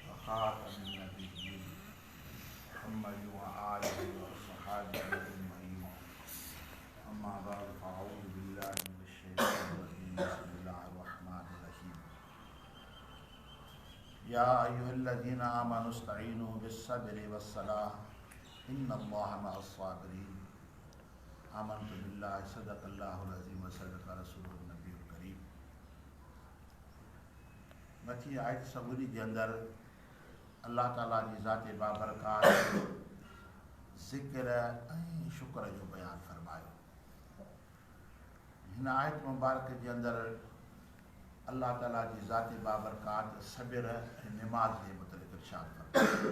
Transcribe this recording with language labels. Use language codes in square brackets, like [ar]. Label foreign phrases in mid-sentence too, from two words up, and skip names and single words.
[ar] خاتم النبيين محمد وآله وصحبه أجمعين أما بعد فأعوذ بالله من الشيطان الرجيم بسم الله الرحمن الرحيم يا أيها الذين آمنوا استعينوا بالصبر والصلاة إن الله مع الصابرين آمنت بالله صدق الله العظيم وصدق رسوله النبي الكريم. [sd] मथी आयत सबूरी के अंदर अल्लाह ताला जी ज़ाते बाबरकात ज़िक्र ऐं शुक्र जो बयान फरमायो। हिन आयत मुबारक के अंदर अल्लाह ताला जी ज़ाते बाबरकात सब्र ऐं निमाज़ जे मुतलिक़ इरशाद फरमायो।